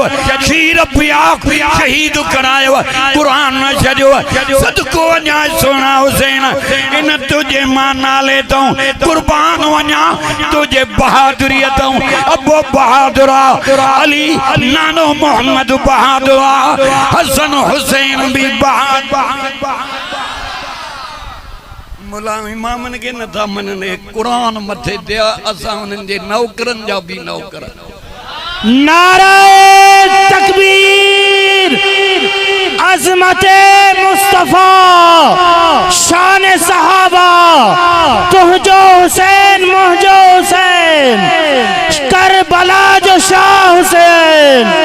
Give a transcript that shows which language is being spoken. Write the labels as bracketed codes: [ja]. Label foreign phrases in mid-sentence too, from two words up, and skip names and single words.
[sd] खीर पिया शहीद करायव क़ुरान न छॾियो सदको वञा सोना हुसैन इन तुझे मां नाले तूं कुर्बान वञा तुझे बहादुरी तूं अबो बहादुर अली नानो मोहम्मद बहादुर हसन हुसैन भी बहादुर मुला इमामन के नथा मनने कुरान मथे दिया असा उनन जे नौकरन जा भी नौकर [ur] नारे तकबीर अज़मते मुस्तफा शान सहाबा [sd] तुहजो हुसैन मुहजो हुसैन करबला जो शाह हुसैन